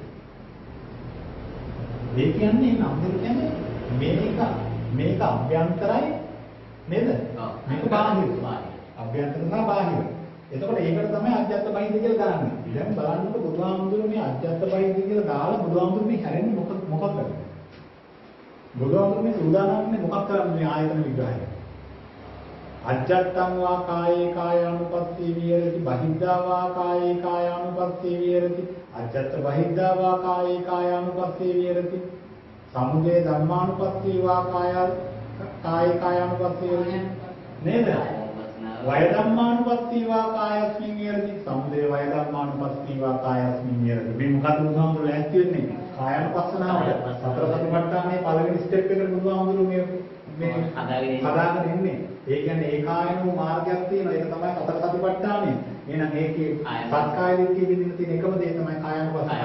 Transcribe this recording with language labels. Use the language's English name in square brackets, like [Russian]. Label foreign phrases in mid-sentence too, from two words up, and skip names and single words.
[Sinhala] ඒ කියන්නේ නම් දෙක කියන්නේ මේක අභ්‍යන්තරයි නේද? මේක බාහිර. අභ්‍යන්තර සහ බාහිර. එතකොට ඒකට තමයි [Pali] අජ්ජත් බහිද්ද [Sinhala] කියලා දාන්නේ. දැන් බලන්නකො බුදුහාමුදුරුවෝ මේ [Pali] අජ්ජත් බහිද්ද [Sinhala] කියලා දාලා බුදුහාමුදුරුවෝ මේ හැරෙන්නේ මොකක්ද? බුදුහාමුදුරුවෝ මේ සූදානම්නේ මොකක් කරන්නේ මේ ආයතන විග්‍රහය. [Pali] අජ්ජත්තං වා කායේ කායානුපස්සී විහෙරති බහිද්ධා වා කායේ කායානුපස්සී විහෙරති අජ්ජත් බහිද්ධා වා කායේ කායානුපස්සී විහෙරති සමුදය ධම්මානුපස්සී වා කායේ කායානුපස්සී විහෙරති නේද? වය ධම්මානුපස්සී වා කායස්මින් විහෙරති සමුදය වය ධම්මානුපස්සී වා කායස්මින් විහෙරති. [Sinhala] මේ මොකද බුදුහාමුදුරුවෝ ලෑස්ති වෙන්නේ? කායानुපස්සනාවට. සතර සතිපට්ඨානයේ පළවෙනි ස්ටෙප් එකට බුදුහාමුදුරුවෝ මේ හදාගෙන ඉන්නේ. ඒ කියන්නේ ඒකායනෝ මාර්ගයක් තියෙනවා. ඒක තමයි සතර සතිපට්ඨානය. එහෙනම් ඒකේ සත්කාය දිට්ඨිය විදිහට තියෙන එකම දේ තමයි කායानुපස්සනාව.